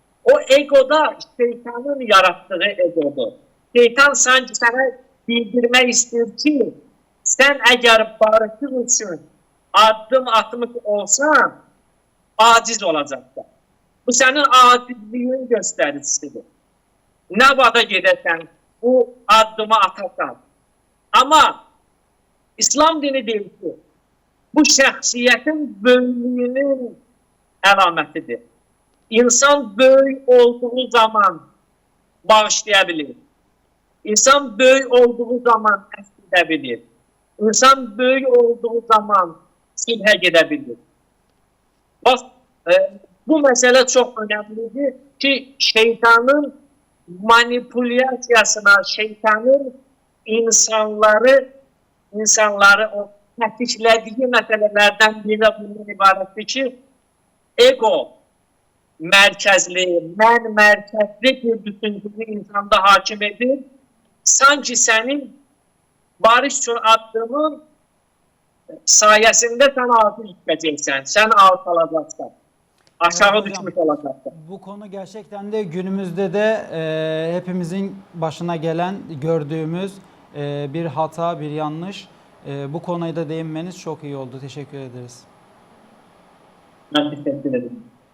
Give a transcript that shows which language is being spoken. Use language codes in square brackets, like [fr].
[az] O egoda şeytanın yaratdığı egodur. Şeytan sanki sənə bildirmək istəyir ki, sən əgər barışıq üçün addım atmış olsan, aciz olacaqsan. Bu sənin acizliyin göstəricisidir. Nə vada gedəsən, bu addımı atarsan. Amma İslam dini deyir ki, bu şəxsiyyətin böyüklüyünün əlamətidir. İnsan böyük olduğu zaman bağışlaya bilir. İnsan böyük olduğu zaman əfv edə bilir. İnsan böyük olduğu zaman silhə gedə bilir. Bax, bu məsələ çox önəmlidir ki, şeytanın manipulyasiyasına, şeytanın insanları o tətiklədiyi məsələlərdən biri bundan ibarətdir ki, ego mərkəzli, mən mərkəzli bir düşüncəni insanda hakim edir. Sanki sənin barış üçün addımın sayəsində sən altı düşəcəksən, sən alçalacaqsan, aşağı [tr] Evet, [az] düşmüş [tr] hocam. [az] olacaqsan. [tr] Bu konu gerçekten de günümüzde de hepimizin başına gelen, gördüğümüz bir hata, bir yanlış. Bu konuya da değinmeniz çok iyi oldu. Teşekkür ederiz. Ben teşekkür ederim.